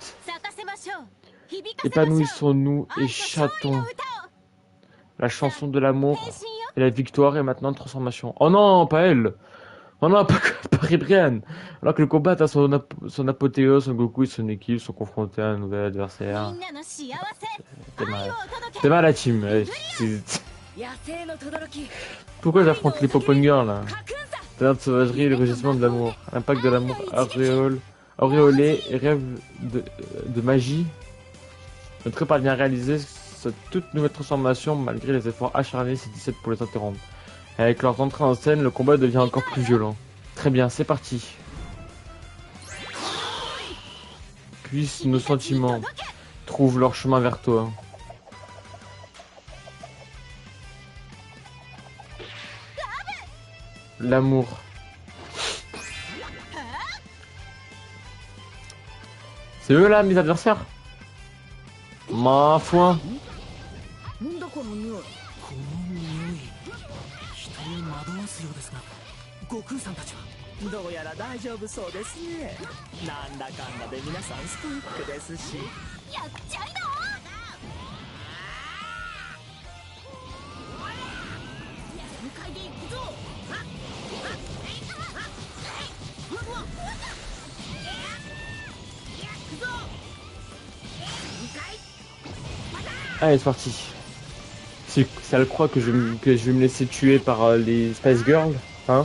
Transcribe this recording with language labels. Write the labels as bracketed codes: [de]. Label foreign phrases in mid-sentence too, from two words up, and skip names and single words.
[fr] Épanouissons-nous et chantons la chanson de l'amour et la victoire et maintenant de transformation. Oh non, pas elle. Oh non, pas Ribrianne. Alors que le combat atteint son apothéose, Son Goku et son équipe sont confrontés à un nouvel adversaire. [ja] みんなの幸せ [fr] T'es [ja] 愛 [fr] mal. [ja] をお届 [fr] T'es [ja] け [fr] mal la team. [ja] 野生の轟 [fr] Pourquoi j'affronte les Popon Girls là? カクンサ Talent de sauvagerie et le rugissement de l'amour. L'impact de l'amour auréolé et rêve de magie. Notre parvient à réaliser cette toute nouvelle transformation malgré les efforts acharnés de ces 17 pour les interrompre. Et avec leur entrée en scène, le combat devient encore plus violent. Très bien, c'est parti. Puissent nos sentiments trouvent leur chemin vers toi. L'amour. C'est eux là, mes adversaires? Ma foi. [ja] なんだこの匂いこの匂い人を惑わすようですが悟空さんたちはどうやら大丈夫そうですねなんだかんだで皆さんストイックですしやっちゃいな全開でいくぞ [fr] Allez, c'est parti. Si elle croit que je vais me laisser tuer par les Spice Girls, hein?